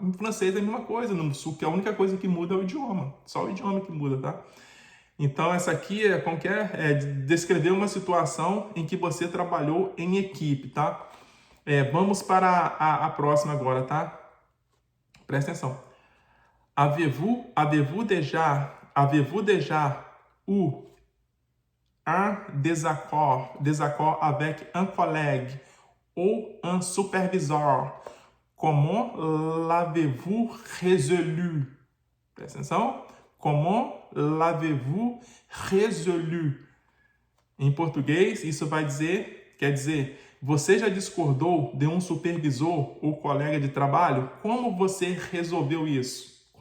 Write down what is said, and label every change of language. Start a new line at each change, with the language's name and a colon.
Portuguese: Em francês é a mesma coisa, no sul, que a única coisa que muda é o idioma, só o idioma que muda, tá? Então, essa aqui é descrever uma situação em que você trabalhou em equipe, tá? Vamos para a próxima agora, tá? Presta atenção.
French: Avez-vous déjà eu un désaccord avec un collègue ou un superviseur? Comment l'avez-vous résolu?
Portuguese: Presta atenção.
French: Comment l'avez-vous résolu?
Portuguese: Em português, isso quer dizer, você já discordou de um supervisor ou colega de trabalho? Como você resolveu isso?